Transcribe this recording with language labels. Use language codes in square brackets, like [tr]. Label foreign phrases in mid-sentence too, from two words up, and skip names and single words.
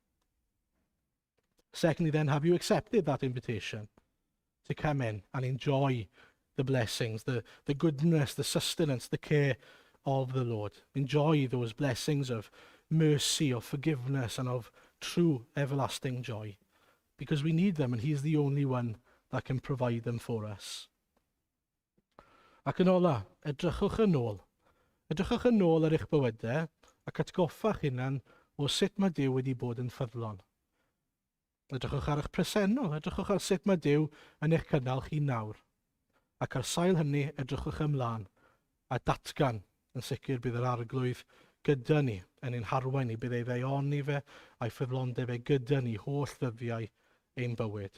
[en] Secondly, then, have you accepted that invitation to come in and enjoy the blessings, the goodness, the sustenance, the care of the Lord? Enjoy those blessings of mercy, of forgiveness, and of true everlasting joy, because we need them and he's the only one that can provide them for us. [cy] Ac yn ola, edrychwch yn ôl. Edrychwch yn ôl ar eich bywydau ac atgoffa'ch hunan o sut mae Duw wedi bod yn ffyddlon. Edrychwch ar eich presennol, edrychwch ar sut mae Duw yn eich cynnal chi nawr. Ac ar sail hynny, edrychwch ymlaen a datgan yn sicr bydd yr arglwydd gyda ni yn ein harwain ni, bydd ei ddeioni fe a'i ffyddlondeb e gyda ni holl ddyddiau ein bywyd.